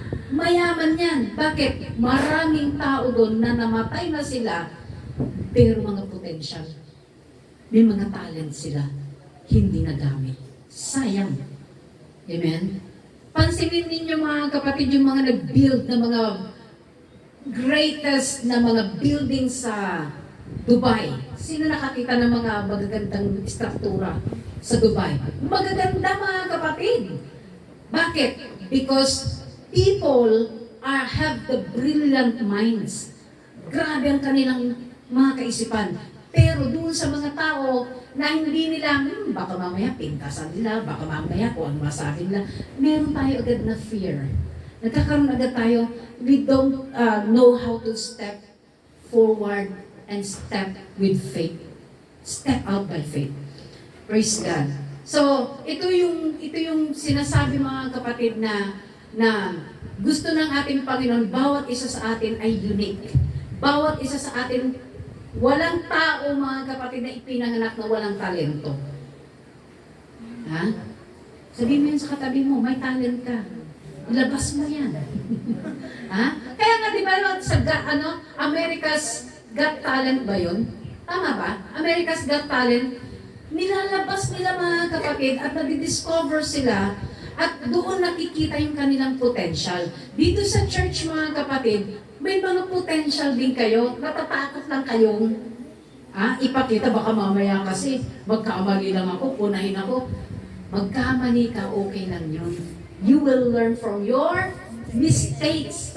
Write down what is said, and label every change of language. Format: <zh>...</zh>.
<tl>Mayaman yan. Bakit? Maraming tao doon na namatay na sila, pero mga potential, may mga talent sila, hindi nagamit. Sayang. Amen? Pansinin ninyo mga kapatid, yung mga nag-build na mga greatest na mga buildings sa Dubai. Sino nakakita ng mga magagandang struktura sa Dubai? Magaganda mga kapatid. Bakit?</tl> <en>Because people have the brilliant minds.</en> <tl>Grabe ang kanilang mga kaisipan. Pero doon sa mga tao na hindi nila, baka mamaya pintasan nila, baka mamaya kung ano masabi nila, meron tayo agad na fear. Nagkakaroon agad tayo,</tl> <en>we don't know how to step forward and step with faith. Step out by faith. Praise God.</en> <tl>So, ito yung sinasabi mga kapatid na gusto ng ating Panginoon, bawat isa sa atin ay unique. Bawat isa sa atin, walang tao mga kapatid na ipinanganak na walang talento. Ha? Sabihin mo yun sa katabi mo, may talent ka. Ilabas mo yan. Ha? Kaya nga di ba sa America's Got Talent ba yun? Tama ba? America's Got Talent, nilalabas nila mga kapatid at nadidiscover sila at doon nakikita yung kanilang potential. Dito sa church mga kapatid, may mga potential din kayo, natatakot lang kayong ipakita, baka mamaya kasi magkamali lang ako, punahin ako. Magkamali ka, okay lang yun.</tl> <en>You will learn from your mistakes.</en>